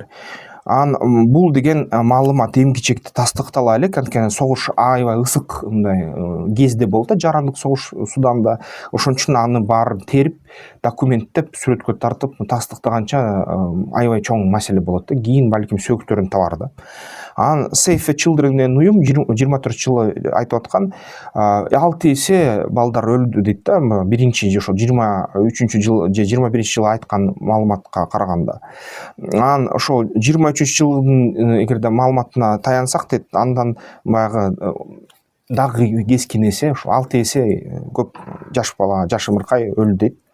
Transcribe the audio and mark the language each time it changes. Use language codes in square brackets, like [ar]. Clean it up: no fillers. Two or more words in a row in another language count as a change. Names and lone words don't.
[ky] Бул деген маалымат эми кичекте тастыктала элек, анткени согуш аябай ысык мындай кезде болду да, жарандык согуш Суданда. Ошон үчүн аны баарын терип, документтеп, сүрөткө тартып тастыктаганча аябай чоң маселе болот да. Кийин балким сөктөрүн табар да. Save the Children деген уюм 24 жылы айтып аткан 6 эсе балдар өлдү дейт да. Биринчи ошо 23 жыл же 21 жылы айткан маалыматка караганда. Ошол 23 жылдын эгерде маалыматына таянсак дейт, андан баягы дагы кескин эсе, ошо 6 эсе көп жаш бала, жаш ымыркай өлдү дейт.